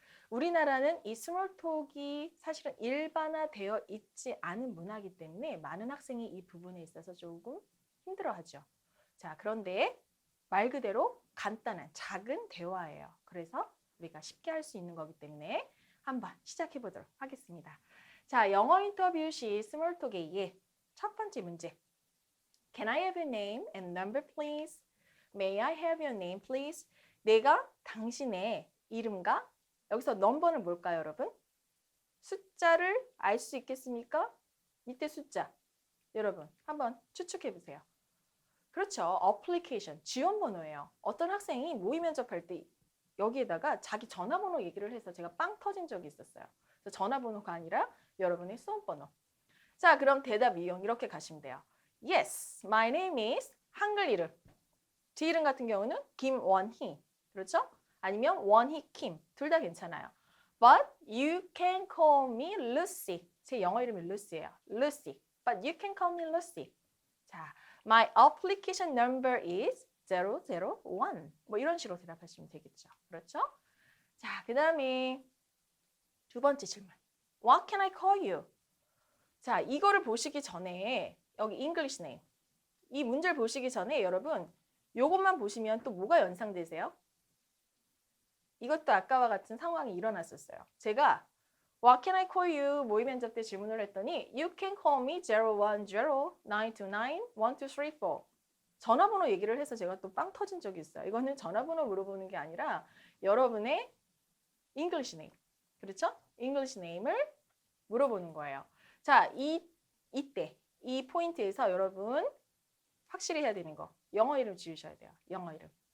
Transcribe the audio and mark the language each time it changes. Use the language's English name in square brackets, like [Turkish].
[Korean] 우리나라는 이 스몰톡이 사실은 일반화되어 있지 않은 문화이기 때문에 많은 학생이 이 부분에 있어서 조금 힘들어하죠. 자, 그런데 말 그대로 간단한 작은 대화예요. 그래서 우리가 쉽게 할 수 있는 거기 때문에 한번 시작해 보도록 하겠습니다. 자, 영어 인터뷰 시 스몰톡의 첫 번째 문제. [English] Can I have your name and number please? May I have your name please? [Korean] 내가 당신의 이름과 여기서 넘버는 뭘까요, 여러분? 숫자를 알 수 있겠습니까? 이때 숫자. 여러분, 한번 추측해 보세요. 그렇죠. 어플리케이션, 지원번호예요. 어떤 학생이 모의 면접할 때 여기에다가 자기 전화번호 얘기를 해서 제가 빵 터진 적이 있었어요. 그래서 전화번호가 아니라 여러분의 수험번호. 자, 그럼 대답 이용 이렇게 가시면 돼요. [English] Yes, my name is [Korean] 한글 이름. 제 이름 같은 경우는 김원희. 그렇죠? 아니면 원희 김. 둘 다 괜찮아요. [English] But you can call me Lucy. [Korean] 제 영어 이름이 Lucy예요. [English] Lucy. But you can call me Lucy. 자, my application number is 001. [Korean] 뭐 이런 식으로 대답하시면 되겠죠. 그렇죠? 자, 그 다음에 두 번째 질문. [English] What can I call you? [Korean] 자, 이거를 보시기 전에 여기 English name. 이 문제를 보시기 전에 여러분 요것만 보시면 또 뭐가 연상되세요? 이것도 아까와 같은 상황이 일어났었어요. [English] 제가 What can I call you? [Korean] 모의 면접 때 질문을 했더니 [English] You can call me [Korean] 010-929-1234. 전화번호 얘기를 해서 제가 또 빵 터진 적이 있어요. 이거는 전화번호 물어보는 게 아니라 여러분의 English name. 그렇죠? English name을 물어보는 거예요. 자, 이때 이 포인트에서 여러분 확실히 해야 되는 거. 영어 이름 지으셔야 돼요. 영어 이름.